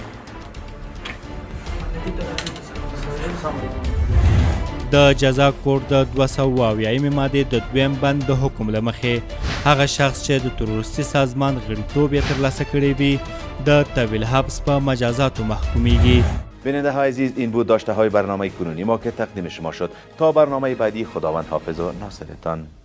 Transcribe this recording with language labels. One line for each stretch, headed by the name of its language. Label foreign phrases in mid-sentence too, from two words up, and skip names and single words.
Pashto: د جزا کوډ د 280 مادې د 2م بند د حکم له مخې هغه شخص چې د تروریستي سازمان غړیتوب یې ترلاسه کړی وي د طویل حبس په مجازاتو محکومیږي.
Persian: بیننده های عزیز، این بود داشته های برنامه کنونی ما که تقدیم شما شد. تا برنامه بعدی، خداوند حافظ و ناصرتان.